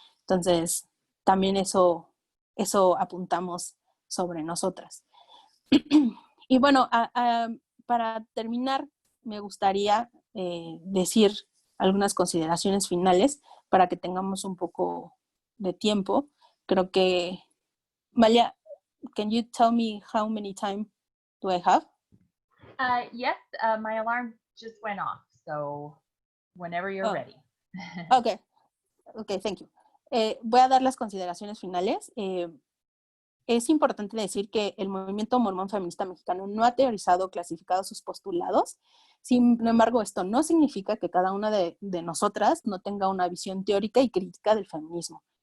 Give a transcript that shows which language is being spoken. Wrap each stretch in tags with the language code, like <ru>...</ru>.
<es>Entonces, también eso apuntamos sobre nosotras. Y bueno, para terminar, me gustaría decir algunas consideraciones finales para que tengamos un poco de tiempo. Creo que,</es> <en>Malia, can you tell me how many time do I have? Yes, my alarm just went off, so whenever you're ready. Okay, thank you.</en> <es>Voy a dar las consideraciones finales. Es importante decir que el movimiento mormón feminista mexicano no ha teorizado o clasificado sus postulados. Sin embargo, esto no significa que cada una de nosotras no tenga una visión teórica y crítica del feminismo.</es>